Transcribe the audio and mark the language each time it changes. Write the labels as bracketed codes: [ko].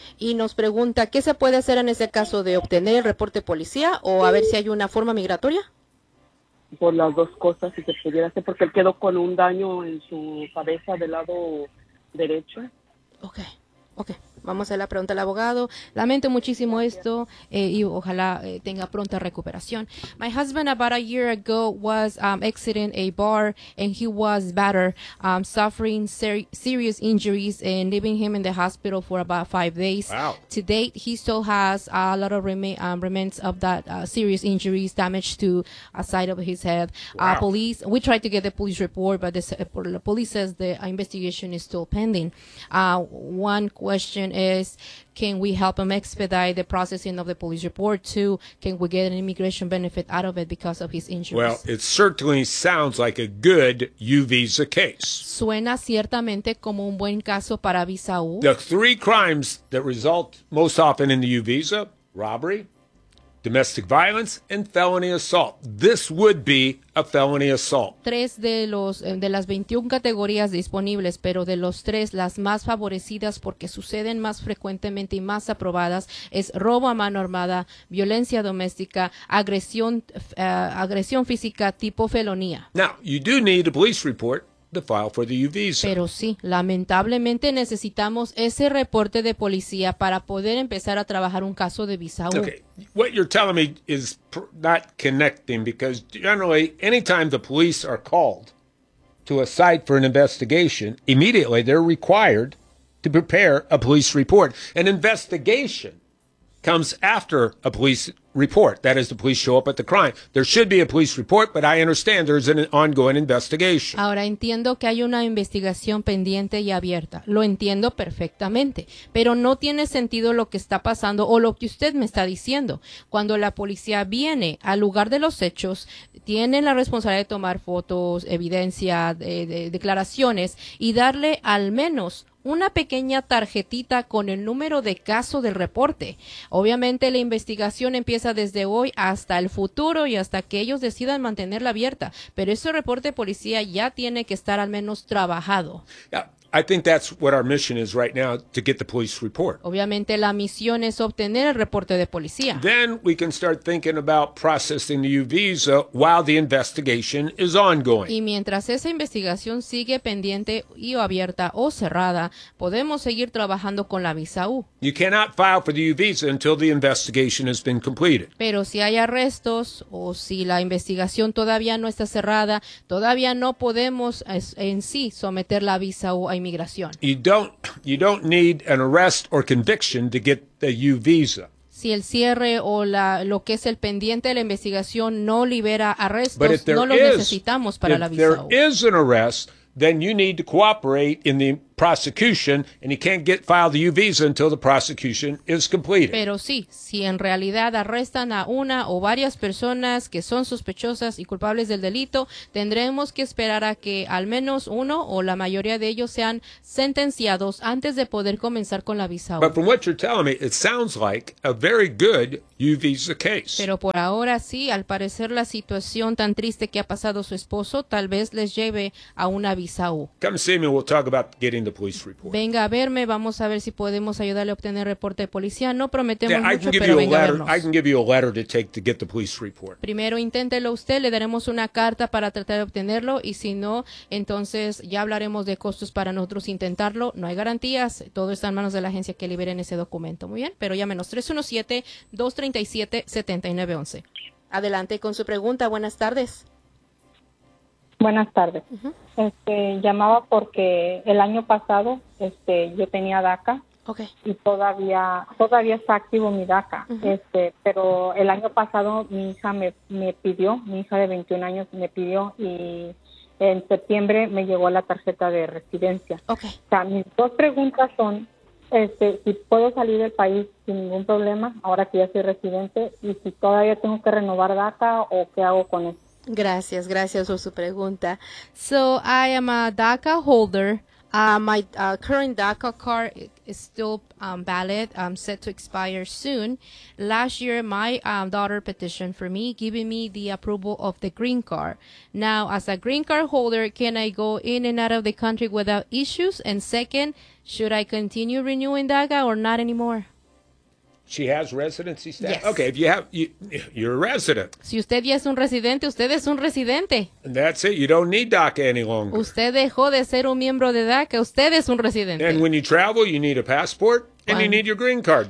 [es] Y nos pregunta, ¿qué se puede hacer en ese caso de obtener el reporte policía o a ver si hay una forma migratoria? Por las dos cosas, si se pudiera hacer, porque él quedó con un daño en su cabeza del lado derecho. Okay. Okay, vamos a hacer la pregunta al abogado. Lamento muchísimo esto, y ojalá tenga pronta recuperación. [en] My husband about a year ago was exiting a bar and he was battered, suffering serious injuries and leaving him in the hospital for about 5 days. Wow. To date, he still has a lot of remnants of that serious injuries, damage to a side of his head. Wow. We tried to get the police report, but the police says the investigation is still pending. One question is, can we help him expedite the processing of the police report? Two, can we get an immigration benefit out of it because of his injuries? Well, it certainly sounds like a good U visa case. [es] Suena ciertamente como un buen caso para visa U. [en] The three crimes that result most often in the U visa: robbery, domestic violence, and felony assault. This would be a felony assault. [es] Tres de las 21 categorías disponibles, pero de los tres, las más favorecidas porque suceden más frecuentemente y más aprobadas, es robo a mano armada, violencia doméstica, agresión física tipo felonía. [en] Now, you do need a police report to file for the U visa. [es] Pero sí, lamentablemente necesitamos ese reporte de policía para poder empezar a trabajar un caso de visa U. [en] Okay, what you're telling me is not connecting, because generally, anytime the police are called to a site for an investigation, immediately they're required to prepare a police report. An investigation comes after a police report. That is, the police show up at the crime. There should be a police report, but I understand there's an ongoing investigation. [es] Ahora entiendo que hay una investigación pendiente y abierta. Lo entiendo perfectamente, pero no tiene sentido lo que está pasando o lo que usted me está diciendo. Cuando la policía viene al lugar de los hechos, tiene la responsabilidad de tomar fotos, evidencia, declaraciones y darle al menos una pequeña tarjetita con el número de caso del reporte. Obviamente la investigación empieza desde hoy hasta el futuro y hasta que ellos decidan mantenerla abierta. Pero ese reporte de policía ya tiene que estar al menos trabajado. [en] Yeah, I think that's what our mission is right now, to get the police report. [es] Obviamente la misión es obtener el reporte de policía. [en] Then we can start thinking about processing the U visa while the investigation is ongoing. [es] Y mientras esa investigación sigue pendiente y o abierta o cerrada, podemos seguir trabajando con la visa U. [en] You cannot file for the U visa until the investigation has been completed. [es] Pero si hay arrestos o si la investigación todavía no está cerrada, todavía no podemos en sí someter la visa U a inmigración. [en] You don't need an arrest or conviction to get the U visa. [es] Si el cierre o lo que es el pendiente de la investigación no libera arrestos, no lo necesitamos para la visa U. [en] If there is an arrest, then you need to cooperate in the prosecution, and he can't get filed the U visa until the prosecution is completed. [es] Pero sí, si en realidad arrestan a una o varias personas que son sospechosas y culpables del delito, tendremos que esperar a que al menos uno o la mayoría de ellos sean sentenciados antes de poder comenzar con la visa. [en] But from what you're telling me, it sounds like a very good U visa case. [es] Pero por ahora sí, al parecer la situación tan triste que ha pasado su esposo, tal vez les lleve a una visa U. [en] Come see me, we'll talk about getting the police report. [es] Venga a verme, vamos a ver si podemos ayudarle a obtener reporte de policía. No prometemos mucho, pero venga a vernos. [en] I can give you a letter to take to get the police report. [es] Primero inténtelo usted, le daremos una carta para tratar de obtenerlo, y si no, entonces ya hablaremos de costos para nosotros intentarlo. No hay garantías, todo está en manos de la agencia que liberen ese documento. Muy bien, pero llámenos 317-237-7911. Adelante con su pregunta. Buenas tardes. Buenas tardes. Uh-huh. Llamaba porque el año pasado yo tenía DACA. Okay. Y todavía está activo mi DACA. Uh-huh. Pero el año pasado mi hija me pidió, mi hija de 21 años me pidió, y en septiembre me llegó la tarjeta de residencia. Okay. O sea, mis dos preguntas son, si puedo salir del país sin ningún problema ahora que ya soy residente, y si todavía tengo que renovar DACA o qué hago con eso. Gracias, gracias por su pregunta. [en] So I am a DACA holder. My current DACA card is still valid. I'm set to expire soon. Last year, my daughter petitioned for me, giving me the approval of the green card. Now, as a green card holder, can I go in and out of the country without issues? And second, should I continue renewing DACA or not anymore? She has residency status. Yes. Okay, if you have, you're a resident. [es] Si usted ya es un residente, usted es un residente. [en] And that's it. You don't need DACA any longer. [es] Usted dejó de ser un miembro de DACA. Usted es un residente. [en] And when you travel, you need a passport. And you need your green card.